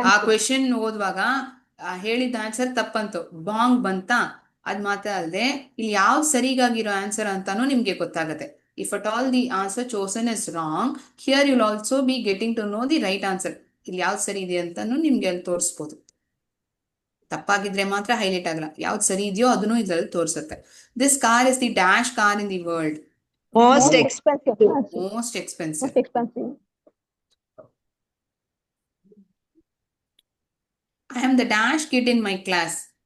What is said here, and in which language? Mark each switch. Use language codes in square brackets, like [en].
[kn] ಆ ಕ್ವೆಶನ್ ಓದುವಾಗ ಹೇಳಿದ ಆನ್ಸರ್ ತಪ್ಪಂತು. ಬಾಂಗ್ ಬಂತ. ಅದ್ ಮಾತ್ರ ಅಲ್ಲದೆ ಇಲ್ಲಿ ಯಾವ್ದು ಸರಿಗಾಗಿರೋ ಆನ್ಸರ್ ಅಂತಾನು ನಿಮ್ಗೆ ಗೊತ್ತಾಗತ್ತೆ. [en] If at all the answer chosen is wrong, here you'll also be getting to know the right answer. [kn] ಇಲ್ಲಿ ಯಾವ್ದು ಸರಿ ಇದೆ ಅಂತಾನು ನಿಮ್ಗೆ ಅಲ್ಲಿ ತೋರಿಸ್ಬೋದು. ತಪ್ಪಾಗಿದ್ರೆ ಮಾತ್ರ ಹೈಲೈಟ್ ಆಗಲ್ಲ. ಯಾವ್ದು ಸರಿ ಇದೆಯೋ ಅದನ್ನು ಇದ್ರಲ್ಲಿ ತೋರಿಸುತ್ತೆ. [en] This car is the dash car in the world. Most expensive. Most expensive. Most expensive. I am the dash kid in my class.